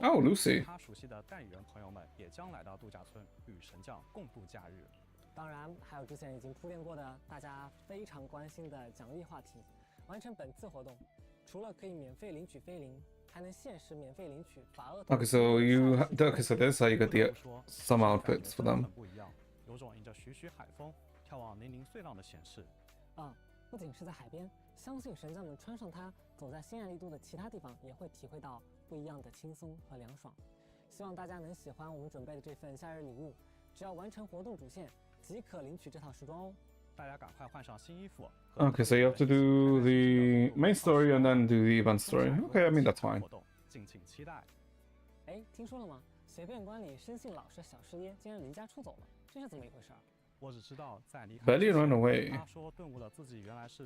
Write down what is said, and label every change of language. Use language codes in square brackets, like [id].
[en] Oh, Lucy. [zh] 他熟悉的代理人朋友们也将来到度假村与神将共度假日。当然，还有之前已经铺垫过的大家非常关心的奖励话题。完成本次活动，除了可以免费领取菲林，还能限时免费领取法厄。 [en] Okay, so okay, so this is how you get the some outfits for them. [zh] 很不一样，有种迎着徐徐海风眺望粼粼碎浪的显示。不仅是在海边，相信神将们穿上它，走在新爱丽都的其他地方，也会体会到不一样的轻松和凉爽。希望大家能喜欢我们准备的这份夏日礼物，只要完成活动主线，即可领取这套时装哦。大家赶快换上新衣服。 [en] Okay, so you have to do the main story and then do the event story. Okay, I mean, that's fine. [zh] 活动敬请期待。哎，听说了吗？随便官里生性老实小师爷竟然离家出走了，这是怎么一回事？我只知道在离开 [en] Belly [zh] 之前 [en] run away. [zh] 他说顿悟了自己原来是